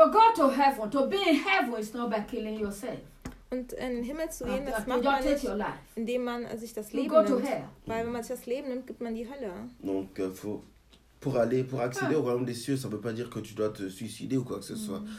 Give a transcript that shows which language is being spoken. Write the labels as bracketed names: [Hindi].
[English] To go to heaven, to be in heaven is not by killing yourself. [German] Und in den Himmel zu gehen, das macht man nicht, indem man sich das Leben nimmt. Weil wenn man sich das Leben nimmt, gibt man die Hölle. [French] Donc, pour accéder au royaume des cieux, ça ne veut pas dire que tu dois te suicider ou quoi que ce soit.